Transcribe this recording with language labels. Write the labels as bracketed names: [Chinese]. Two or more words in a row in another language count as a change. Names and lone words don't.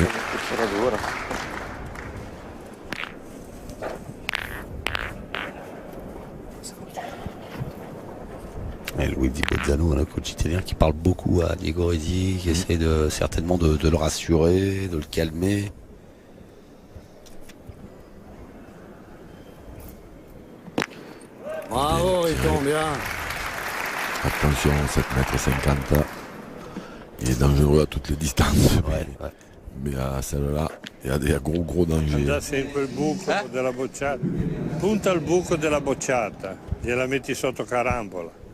[Italian] C'era dura. [French] Et Luigi Bozzano, un coach italien qui parle beaucoup à Diego Redzi, qui essaie certainement de le rassurer, de le calmer. Bravo, il tombe bien. Attention, 7 mètres 50. Il est dangereux à toutes les distances. Ouais, ouais. Mais à celle-là, il y a des gros dangers. [Italian] Dà sempre il buco della bocciata. Punta al buco della bocciata. Gliela metti sotto carambola.